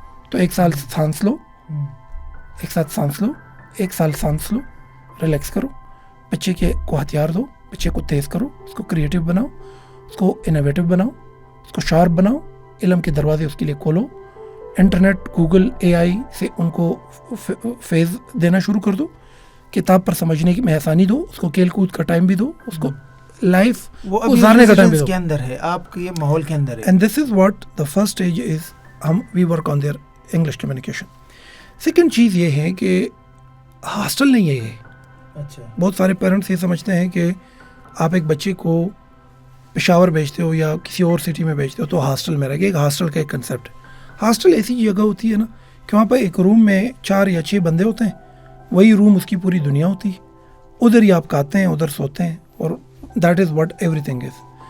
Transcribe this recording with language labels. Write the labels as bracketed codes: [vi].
[ur] تو 1 سال سانس لو, ایک ساتھ سانس لو, 1 سال سانس لو, ریلیکس کرو, بچے کو ہتھیار دو, بچے کو تیز کرو, اس کو کریٹیو بناؤ, اس کو انوویٹو بناؤ, اس کو شارپ بناؤ, علم کے دروازے اس کے لیے کھولو. انٹرنیٹ, گوگل, AI سے ان کو فیز دینا شروع کر دو, کتاب پر سمجھنے کی میں آسانی دو, اس کو کھیل کود کا ٹائم بھی دو, اس کو لائف گزارنے کا ٹائم بھی دو. کے اندر ہے, آپ کے یہ ماحول کے اندر ہے. [en] And this is what the first stage is, we work on their English communication. [ur] Second چیز یہ ہے کہ ہاسٹل نہیں ہے یہ. اچھا, بہت سارے پیرنٹس یہ سمجھتے ہیں کہ آپ ایک بچے کو پشاور بھیجتے ہو یا کسی اور سٹی میں بھیجتے ہو تو ہاسٹل میں رہے گا. ایک ہاسٹل کا ایک کنسیپٹ ہے. ہاسٹل ایسی جگہ ہوتی ہے نا کہ وہاں پہ ایک روم میں 4 یا 6 بندے ہوتے ہیں, وہی روم اس کی پوری دنیا ہوتی ہے, ادھر ہی آپ کھاتے ہیں, ادھر سوتے ہیں, اور [en] That is what everything is.